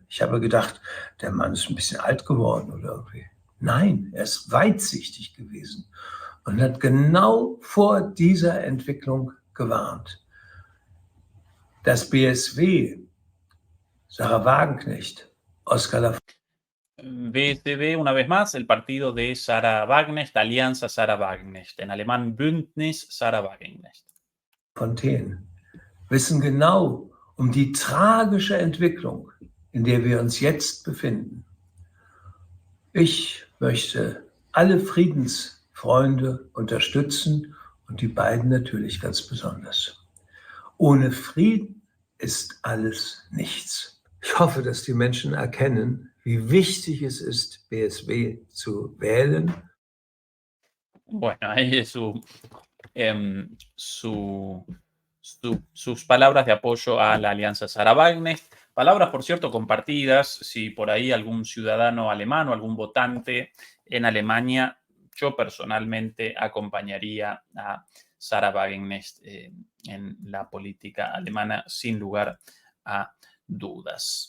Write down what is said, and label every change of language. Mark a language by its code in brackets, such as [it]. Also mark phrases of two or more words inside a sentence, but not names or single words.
[de] Ich habe gedacht, der Mann ist ein bisschen alt geworden oder irgendwie. Nein, er ist weitsichtig gewesen und hat genau vor dieser Entwicklung gewarnt. Das BSW, Sarah Wagenknecht, Oskar Lafontaine. [es] BSW, una vez más, el partido de Sarah Wagenknecht, Alianza Sarah Wagenknecht, en alemán Bündnis Sarah Wagenknecht. [de] Wissen genau um die tragische Entwicklung, in der wir uns jetzt befinden. Ich möchte alle Friedensfreunde unterstützen und die beiden natürlich ganz besonders. Ohne Frieden ist alles nichts. Ich hoffe, dass die Menschen erkennen, wie wichtig es ist, BSW zu wählen. [es] Bueno, ahí es sus palabras de apoyo a la Alianza Sarah Wagenknecht. Palabras, por cierto, compartidas. Si por ahí algún ciudadano alemán o algún votante en Alemania, yo personalmente acompañaría a Sarah Wagenknecht en la política alemana, sin lugar a dudas.